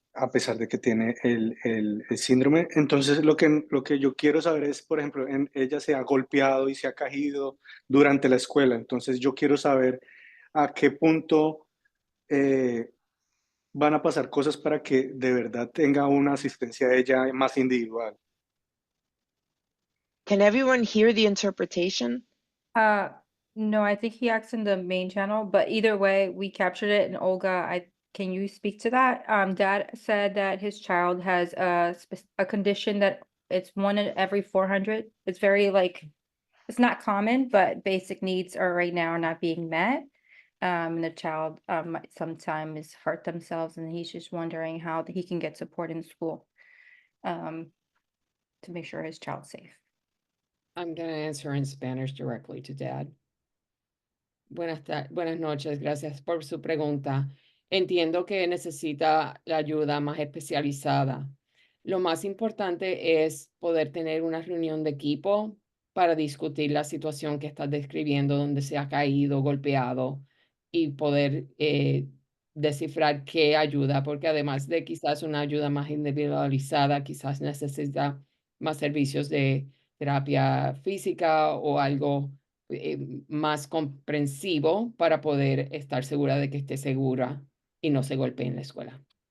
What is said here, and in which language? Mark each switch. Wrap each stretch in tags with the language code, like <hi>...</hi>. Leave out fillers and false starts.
<es>a pesar de que tiene el síndrome. Entonces, lo que yo quiero saber es, por ejemplo, ella se ha golpeado y se ha caído durante la escuela. Entonces, yo quiero saber a qué punto van a pasar cosas para que de verdad tenga una asistencia a ella más individual.</es> <en>Can everyone hear the interpretation? No, I think he asked in the main channel, but either way, we captured it. And Olga, can you speak to that? Dad said that his child has a condition that it's 1 in every 400. It's very it's not common, but basic needs are right now not being met. And the child might sometimes hurt themselves, and he's just wondering how he can get support in school to make sure his child's safe. I'm going to answer in Spanish directly to Dad.</en> <es>Buenas noches, gracias por su pregunta. Entiendo que necesita la ayuda más especializada. Lo más importante es poder tener una reunión de equipo para discutir la situación que estás describiendo, donde se ha caído, golpeado, y poder descifrar qué ayuda, porque además de quizás una ayuda más individualizada, quizás necesita más servicios de terapia física o algo más comprensivo para poder estar segura de que esté segura y no se golpee en la escuela.</es>